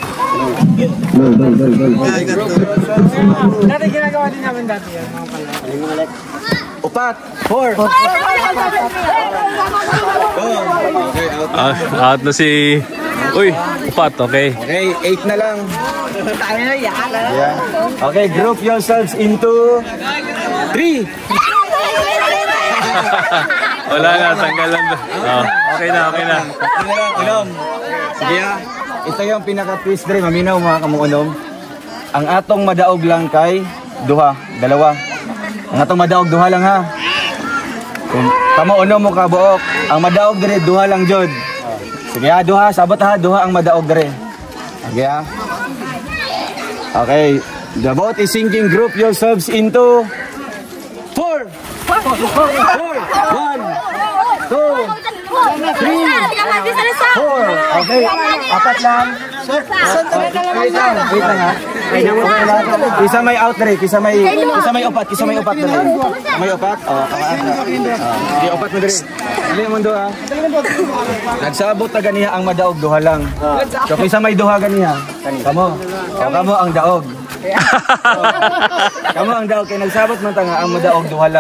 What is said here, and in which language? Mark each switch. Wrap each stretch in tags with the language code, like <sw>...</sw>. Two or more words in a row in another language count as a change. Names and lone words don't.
<tl>Dati ginagawa din namin dati yan.</tl> <ceb>Upat. 4. Out na si Uy, 4, okay.</ceb> <tl>Okay, 8 na lang.</tl> <en>Yeah. Okay, group yourselves into 3.</en> <tl>Wala na, tanggal lang. Oh, okay na, okay na.</tl> <ceb>Unom. Sige ha.</ceb> <tl>Ito yung pinaka-twist</tl> <ceb>dre, maminaw mga kamuunom. Ang atong madaog lang kay dalawa. Ang atong madaog duha lang ha. Kung kamo unom mo ka buok, ang madaog dre duha lang jud. Sige ha, duha, sabot ha, duha ang madaog dre. Okay ha.</ceb> <en>Okay, the vote is sinking. Group yourselves into 4. 1, 2, 3, 4.</en> <tl>Okay, apat lang. Wait lang ha.</tl> <ceb>Isa may out dre, isa may upat dre. May upat? Di upat mo dre. Dili mo do ha. Nagsabot ta ganiha ang madaog duha lang. So kisa may duha ganiha. Kamo ang daog. Kamo ang daog kay nagsabot man ta nga ang madaog duha lang.</ceb>